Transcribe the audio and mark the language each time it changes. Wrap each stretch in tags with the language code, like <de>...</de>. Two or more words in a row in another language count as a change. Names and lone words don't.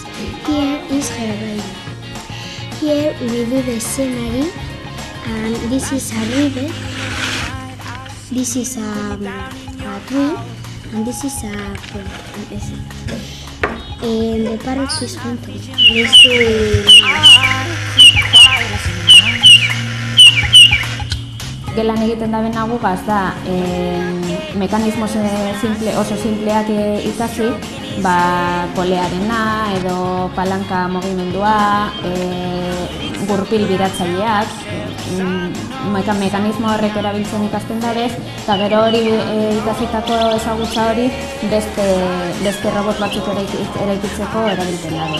<en>Here is her radio. Here we do the scenery, and this is a river, this is a tree, and this is a pond. And the parrot is going to</en> <eu>Gelan egiten da bena gugaz da mekanismo oso simpleak ikasi, polearena edo palanka mugimendua, gurpil biratzaileak, mekanismo horrek erabiltzen ikasten dabez, eta gero hori ikasitako ezagutza hori beste robot batzuk eraikitzeko erabiltzen dabe.</eu>